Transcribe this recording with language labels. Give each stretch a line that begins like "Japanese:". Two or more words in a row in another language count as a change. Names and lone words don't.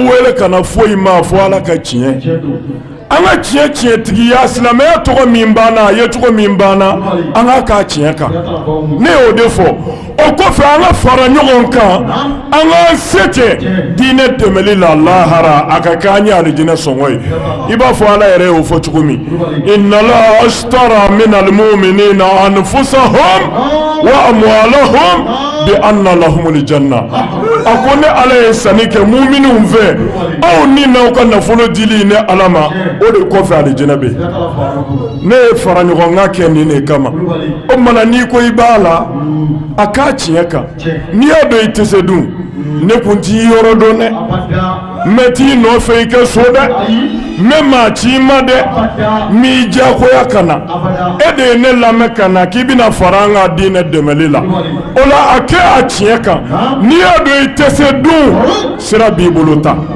Bambara: wele ka na foyi ma fɔ Ala ka tiɲɛ an ka tiɲɛ tiɲɛtigiya silamɛya tɔgɔ min banna a ye cogo min banna an k'a k'a tiɲɛ kan ne y'o de fɔ o kɔfɛ an ka fara ɲɔgɔn kan an ka se kɛ diinɛ dɛmɛli la lahara a ka kɛ an ye alijinɛ sɔngɔ ye i b'a fɔ Ala yɛrɛ y'o fɔ cogo min
Arabic: إن الله اشترى من المؤمنين أنفسهم وأموالهم بأن لهم الجنة
Bambara: a ko ne Ala ye sanni kɛ mu'miniw fɛ aw ni n'aw ka nafolo dili ne Ala ma o de kɔfɛ alijinɛ bɛ ne ye fara ɲɔgɔn kan kɛ nin de kama o mana n'i ko i b'a la a k'a tiɲɛ kan n'i y'a dɔn i tɛ se dun ne kun t'i yɔrɔ dɔn dɛ n bɛ t'i nɔfɛ i kɛ so dɛ n bɛ maa ci ma dɛ n m'i diyagoya ka na e de ye ne lamɛn ka na k'i bɛna fara an ka diinɛ dɛmɛli la o la a kɛ a tiɲɛ kan n'i y'a dɔn i tɛ se dun sira b'i bolo ta